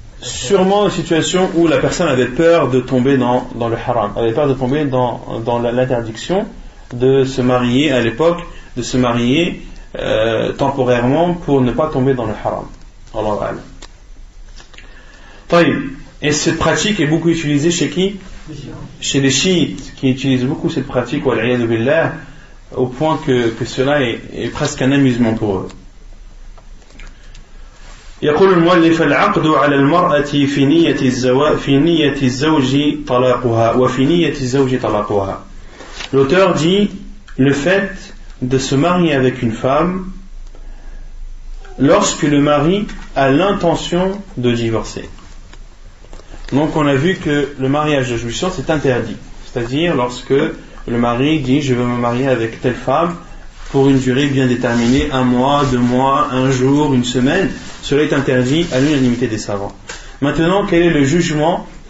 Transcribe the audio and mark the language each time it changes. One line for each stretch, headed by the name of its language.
French: Sûrement une situation où la personne avait peur de tomber dans le haram, avait peur de tomber dans l'interdiction de se marier à l'époque, de se marier temporairement pour ne pas tomber dans le haram. Allah Ta'ala. Et cette pratique est beaucoup utilisée chez qui? Chez les chiites, qui utilisent beaucoup cette pratique, wal-'iyadhu billah, au point que cela est presque un amusement pour eux.
Arabic: يقول المؤلف: العقد على المرأة في نية الزوج طلاقها وفي نية الزوج طلاقها.
French: L'auteur dit le fait de se marier avec une femme lorsque le mari a l'intention de divorcer. Donc on a vu que le mariage de jouissance est interdit, c'est-à-dire lorsque le mari dit: je veux me marier avec telle femme pour une durée bien déterminée, 1 mois, 2 mois, 1 jour, 1 semaine. Cela est interdit à l'unanimité des savants. Maintenant, quel est le jugement